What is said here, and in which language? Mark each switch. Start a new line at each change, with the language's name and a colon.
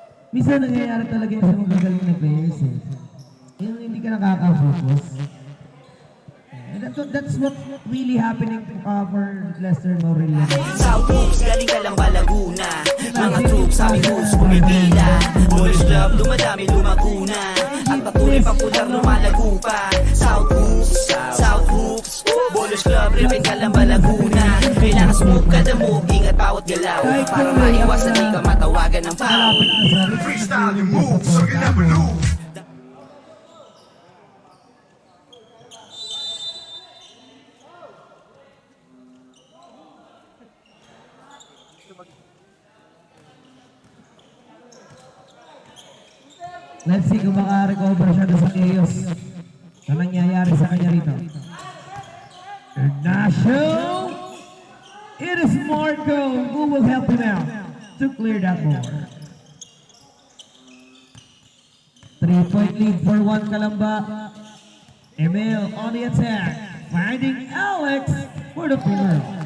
Filipino: Minsan nangyayari talaga yung sa mga magaling na players eh. Yung hindi ka nakaka-focus.
English: That's what really happening for Lester Morilla.
Filipino: South Hoops, galing ka lang ba Laguna? Mga troops, aming hoops, pumipila. Boys Club, dumadami, lumaguna. Ang patuloy popular, lumalago pa. South Hoops, Boys Club, ribbon ka lang ba Laguna? Kailangan smooth kada move, ingat bawat galaw. Para maiwasan di ka matawagan ng foul.
English: Freestyle your moves so you never lose. Let's see
Filipino: kung maka-recover siya doon sa chaos na nangyayari sa kanya rito. Ignacio!
English: It is Marco who will help him out to clear that ball. 3-point lead for Juan Calamba. Emil on the attack, finding Alex for the finger.